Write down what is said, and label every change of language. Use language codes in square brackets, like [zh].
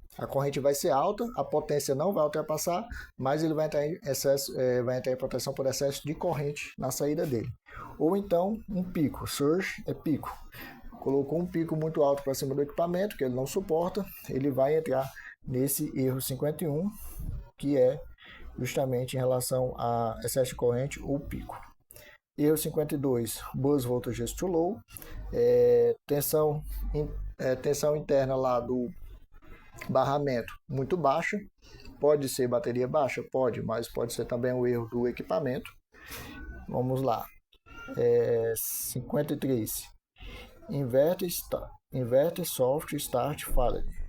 [pt] A corrente vai ser alta, a potência não vai ultrapassar, mas ele vai entrar em excesso, vai entrar em proteção por excesso de corrente na saída dele. Ou então um pico, surge é pico. Colocou um pico muito alto para cima do equipamento, que ele não suporta, ele vai entrar nesse erro 51, que é justamente em relação a excesso de corrente ou pico. [en] Erro 52, Bus Voltage is too low. [pt] Tensão interna lá do barramento muito baixa. Pode ser bateria baixa? Pode, mas pode ser também o erro do equipamento. Vamos lá. [en] 53. Inverter Soft Start Failure.